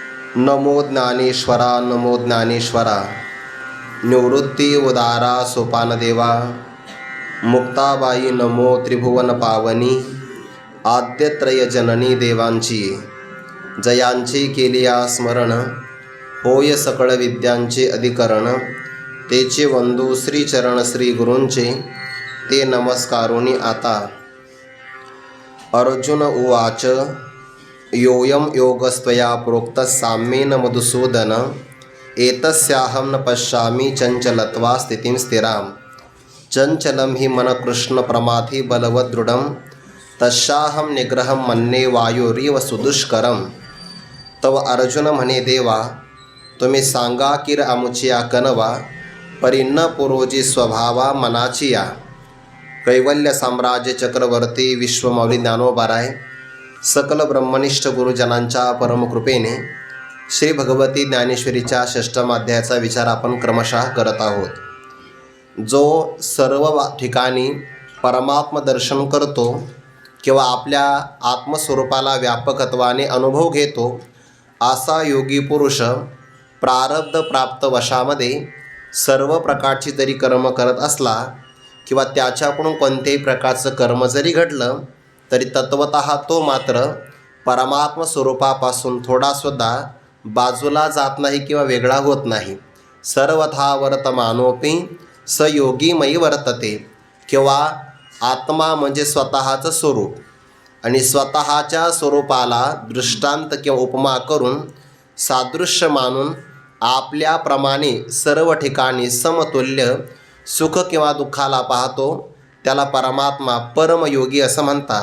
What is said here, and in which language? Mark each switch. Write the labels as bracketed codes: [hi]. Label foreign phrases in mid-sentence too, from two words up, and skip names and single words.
[mr] नमो ज्ञानेश्वरा नमो ज्ञानेश्वरा। निवृत्ती उदारा सोपानदेवा। मुक्ताबाई नमो त्रिभुवन पावनी। आद्यत्रय जननी देवांची जयांची केलिया स्मरण। होय सकळ विद्यांचे अधिकरण। तेचे वंदू श्रीचरण श्री गुरूंचे ते नमस्कारोनी आता। [sa] अर्जुन उवाच योऽयं योगस्त्वया प्रोक्तः साम्येन मधुसूदन। एतस्याहं न पश्यामि चञ्चलत्वा स्थितिं स्थिरां। चञ्चलं हि मन कृष्ण प्रमाथि बलवत् दृढं। तस्याहं निग्रहं मन्ये वायुरिव सुदुष्करं। [mr] तव अर्जुन म्हणे देवा, तुम्ही सांगा किर आमुचिया कनवा। परी न पुरोजी स्वभावा मनाचिया। कैवल्य साम्राज्य चक्रवर्ती विश्वमौली ज्ञानोबाराय सकल ब्रह्मनिष्ठ गुरुजनांच्या परमकृपेने श्री भगवती ज्ञानेश्वरीच्या षष्ठम अध्यायाचा विचार आपण क्रमशः करत आहोत। जो सर्व ठिकाणी परमात्म दर्शन करतो किंवा आपल्या आत्मस्वरूपाला व्यापकत्वाने अनुभव घेतो असा योगी पुरुष प्रारब्ध प्राप्त वशामध्ये सर्व प्रकारची जरी कर्म करत असला किंवा त्याच्याकडून कोणत्याही प्रकारचं कर्म जरी घडलं तरी तत्वतः तो मात्र परमात्म स्वरूपापासून थोडासुद्धा बाजूला जात नाही किंवा वेगळा होत नाही। [sa] सर्वथा वर्तमानोपि स योगीमयी वर्तते। [mr] किंवा आत्मा म्हणजे स्वतःचं स्वरूप आणि स्वतःच्या स्वरूपाला दृष्टांत किंवा उपमा करून सादृश्य मानून आपल्याप्रमाणे सर्व ठिकाणी समतुल्य सुख किंवा दुःखाला पाहतो त्याला परमात्मा परमयोगी असं म्हणतात।